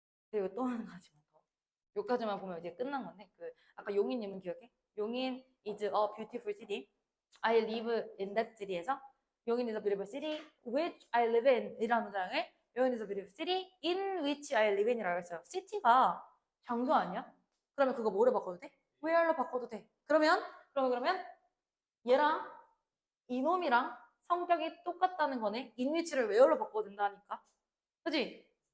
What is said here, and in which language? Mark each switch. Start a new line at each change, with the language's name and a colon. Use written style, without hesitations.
Korean: 그리고 또 한 가지만 더. 여기까지만 보면 이제 끝난 건데 아까 용인님은 기억해? 용인
English: is a beautiful city. I live in that city에서 용인 is a beautiful city which I live in
Korean: 이라는 문장을
English: 용인 is a beautiful city in which I live in
Korean: 이라고 했어요. city가 장소 아니야? 그러면 그거 뭐로 바꿔도 돼? where로 바꿔도 돼. 그러면 얘랑 이놈이랑 성격이 똑같다는 거네. in which를 where로 바꿔도 된다니까. 그치?